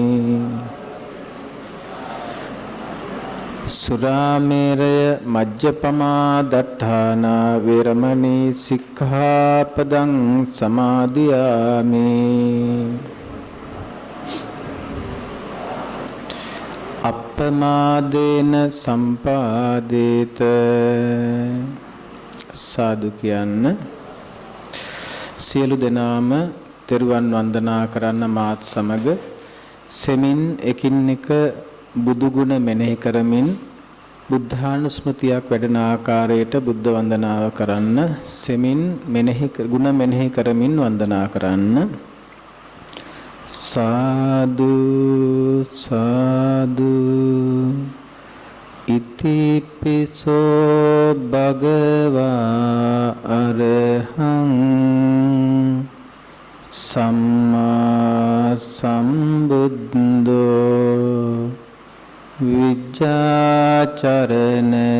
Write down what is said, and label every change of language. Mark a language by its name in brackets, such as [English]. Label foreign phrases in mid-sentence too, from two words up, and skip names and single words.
[Pali] සුරාමේරය මජ්ජපමා දට්ඨාන වේරමණී සික්ඛාපදං සමාදියාමි අප්පමාදේන සම්පාදේත සාදු [Sinhala] කියන්න සියලු දෙනාම තෙරුවන් වන්දනා කරන්න මාත් සමග සෙමින් එකින් එක බුදු ගුණ මෙනෙහි කරමින් බුද්ධානුස්මතියක් වැඩෙන ආකාරයට බුද්ධ වන්දනාව කරන්න සෙමින් ගුණ මෙනෙහි කරමින් වන්දනා කරන්න [Pali] සාදු සාදු ඉතිපිසෝ භගවා අරහං සම්මා සම්බුද්ධෝ විජ්ජාචරණ